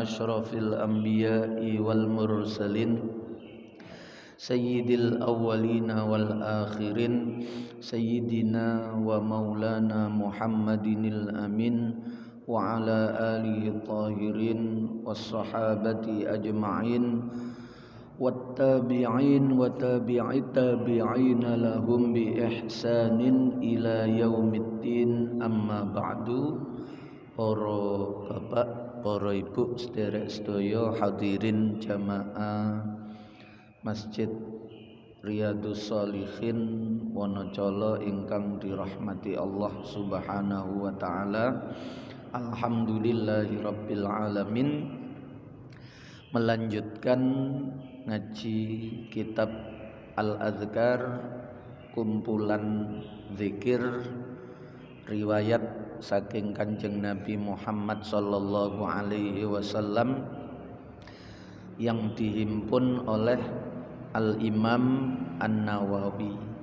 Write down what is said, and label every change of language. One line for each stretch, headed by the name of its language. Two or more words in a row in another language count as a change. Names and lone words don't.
Arabic: أشرف الأنبياء والمرسلين سيد الأولين والآخرين سيدنا ومولانا محمد الأمين وعلى آله الطاهرين والصحابة أجمعين والتابعين وتابع التابعين لهم بإحسان إلى يوم الدين. أما بعد.
Javanese: Para bapak, para ibu, sederek sedaya hadirin jamaah Masjid Riyadus Shalihin Wonocolo ingkang dirahmati
Arabic: الله سبحانه وتعالى. الحمد لله رب العالمين.
Indonesian: Melanjutkan ngaji kitab Al-Adhkar, kumpulan zikir riwayat
Javanese: saking Kanjeng Nabi
Indonesian: Muhammad
Arabic: صلى الله عليه وسلم
Indonesian: yang dihimpun oleh Al-Imam An-Nawawi.